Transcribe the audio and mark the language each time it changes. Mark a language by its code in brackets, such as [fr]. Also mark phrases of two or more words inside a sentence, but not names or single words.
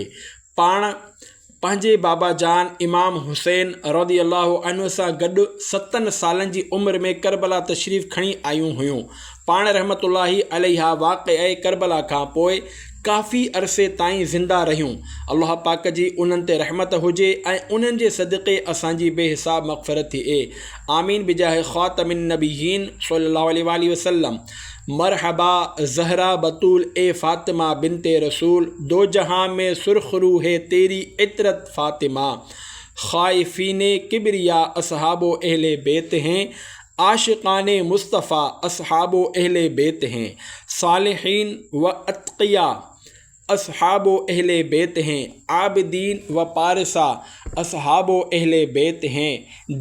[sd] पाण पंहिंजे बाबा जान इमाम हुसैन रज़ियल्लाहु अन्हु सां गॾु 7 सालनि जी उमिरि में करबला तशरीफ़ खणी आयूं हुयूं। पाण रहमतुल्लाहि अलैहा वाक़िए करबला खां पोइ काफ़ी अरसे ताईं ज़िंदा रहियूं। अल्लाह पाक जी उन्हनि ते रहमत हुजे ऐं उन्हनि जे सदक़े असांजी बेहिसाब मग़फ़िरत थिए। [ar] آمين بجاه خاتم النبيين صلى الله عليه وسلم. [ur] مرحبا زہرا بتول اے فاطمہ بنتِ رسول، دو جہاں میں سرخرو ہے تیری عترت فاطمہ. خائفینِ کبریا اصحابو اہلِ بیت ہیں، عاشقانِ مصطفیٰ اصحابو اہلِ بیت ہیں. صالحین و اتقیا اصحابو اہلِ بیت ہیں، عابدین و پارسا اصحابو اہلِ بیت ہیں.